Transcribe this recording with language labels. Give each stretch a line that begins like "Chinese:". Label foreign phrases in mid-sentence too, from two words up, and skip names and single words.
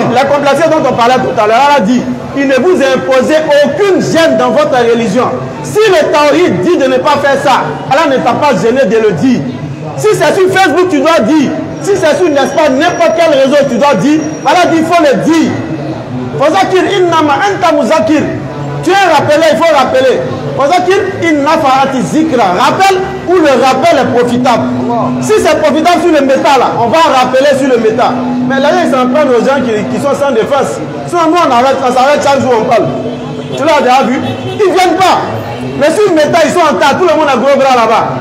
French: La complexité dont on parlait tout à l'heure, Allah dit, il ne vous a imposé aucune gêne dans votre religion. Si le Tawhid dit de ne pas faire ça, Allah ne t'a pas gêné de le dire. Si c'est sur Facebook, tu dois dire. Si c'est sur, n'est-ce pas, n'importe quel réseau, tu dois dire. Allah dit, il faut le dire.
Arabic: فذكر إنما أنت مذكر.
French: Tu es rappelé, il faut rappeler.
Arabic: فذكر إن نفعت الذكرى.
French: Rappel où le rappel est profitable. Si c'est profitable sur le métal, là, on va rappeler sur le métal. Mais là, ils s'en prennent aux gens qui sont sans défense. Sinon, nous, on s'arrête chaque jour, on parle. Tu l'as déjà vu? Ils ne viennent pas. Mais sur le métal, ils sont en tas. Tout le monde a gros bras là-bas.